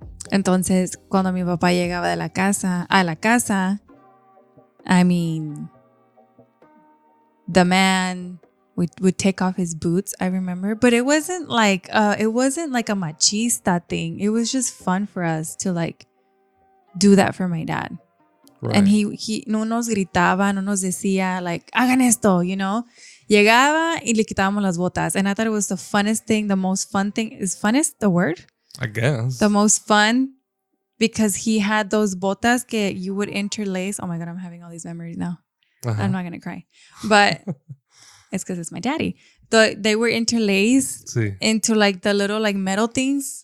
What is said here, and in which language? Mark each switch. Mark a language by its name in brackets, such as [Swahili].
[Spanish] Entonces, cuando mi papá llegaba a la casa, [English] I mean, the man would take off his boots, I remember. But it wasn't like a machista thing. It was just fun for us to like do that for my dad. Right. And he [Spanish] no nos gritaba, no nos decía [English] like, [Spanish] hagan esto, [English] you know. [Spanish] Llegaba y le quitábamos las botas. [English] And I thought it was the funnest thing, the most fun thing. Is funnest the word? I guess. The most fun because he had those [Spanish] botas que [English] you would interlace. Oh my God, I'm having all these memories now. Uh-huh. I'm not going to cry. But it's because it's my daddy. They were interlaced into like the little like metal things.